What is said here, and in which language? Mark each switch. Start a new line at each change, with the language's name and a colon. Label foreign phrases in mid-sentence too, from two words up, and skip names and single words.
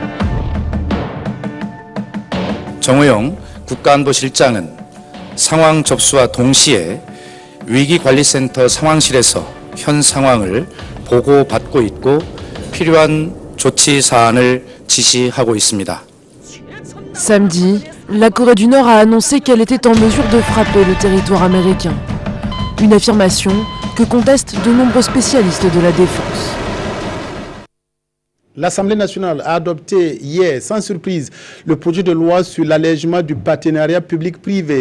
Korean: 정우영 국가안보실장은 상황 접수와 동시에 위기관리센터 상황실에서 현 상황을 보고받고 있고 필요한 조치 사안을 지시하고 있습니다.
French: Samedi, la Corée du Nord a annoncé qu'elle était en mesure de frapper le territoire américain. Une affirmation que contestent de nombreux spécialistes de la défense. L'Assemblée nationale a adopté hier, sans surprise, le projet de loi sur l'allègement du partenariat public-privé.